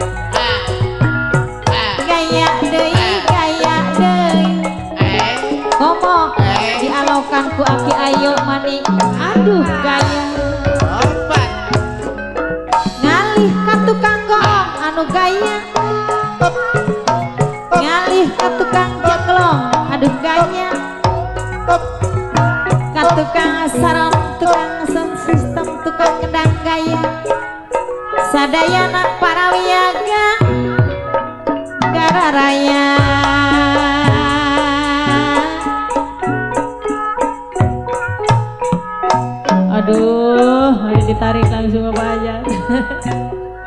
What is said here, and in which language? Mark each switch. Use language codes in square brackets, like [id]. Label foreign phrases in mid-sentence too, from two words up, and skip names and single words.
[su] deui komo dialokan ku aki ayo mani aduh gaya ngalih ka tukang goong anu gaya ngalih ka tukang jeglong aduh gaya ka tukang saron tukang [en] sound system [su] tukang kendang gaya sadayana para wiyaga gararaya aduh ditarik [id] langsung ke pajak